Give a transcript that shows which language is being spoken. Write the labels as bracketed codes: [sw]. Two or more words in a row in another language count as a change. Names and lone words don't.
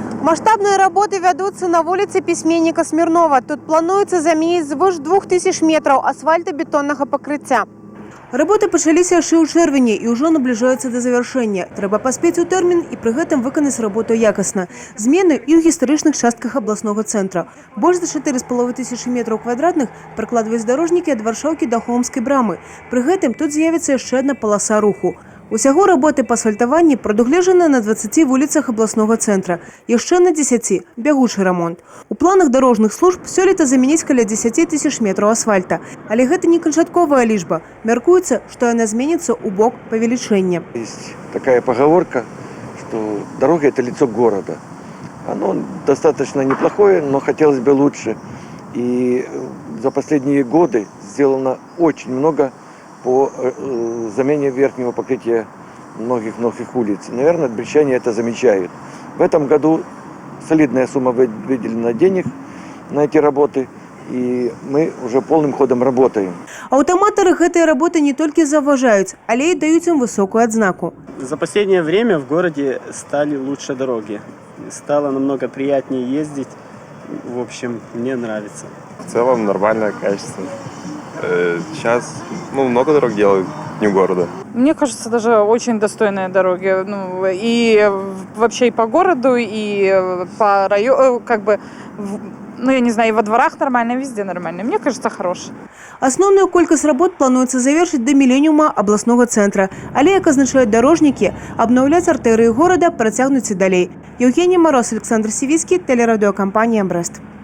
[ru] Масштабные работы ведутся на улице письменника Смирнова. [be] Тут плануецца заменіць звыш 2000 метров асфальтобетоннага пакрыцця. Работы пачаліся яшчэ ў чэрвені і ўжо набліжаюцца да завяршэння. Трэба паспець у тэрмін і пры гэтым выканаць работу якасна. Змены і ў гістарычных частках абласнога цэнтра. Больш за 4500 метраў квадратных пракладваюць дарожнікі ад Варшаўкі да Холмскай брамы. Пры гэтым тут з'явіцца яшчэ адна паласа руху. Усяго работы па асфальтаванні прадугледжаны на 20 вуліцах абласнога цэнтра, яшчэ на 10 бягучы рамонт. У планах дарожных служб сёлета замяніць каля 10 000 метраў асфальта. Але гэта не канчатковая лічба. Мяркуецца, што яна зменіцца ў бок павелічэння. [ru] Есть такая поговорка, что дорога – это лицо города. Оно достаточно неплохое, но хотелось бы лучше. И за последние годы сделано очень много по замене верхнего покрытия многих улиц. Наверное, брестчане это замечают. В этом году солидная сумма выделена денег на эти работы, и мы уже полным ходом работаем. [be] Аўтаматары гэтай работы не толькі заўважаюць, але і даюць ім высокую адзнаку. [ru] За последнее время в городе стали лучше дороги. Стало намного приятнее ездить. В общем, мне нравится. В целом нормальное качество. Сейчас много дорог делают, не города. Мне кажется, даже очень достойные дороги. И вообще и по городу, и по району, я не знаю, и во дворах нормально, везде нормально. Мне кажется, хороший. [be] Асноўную колькасць работ плануецца завершыць да міленіума абласнога цэнтра. Але, як азначаюць дарожнікі, абнаўляць артэрыі горада працягнуць і далей. [ru] Евгений Мороз, Александр Сивицкий, телерадиокомпания «Брест».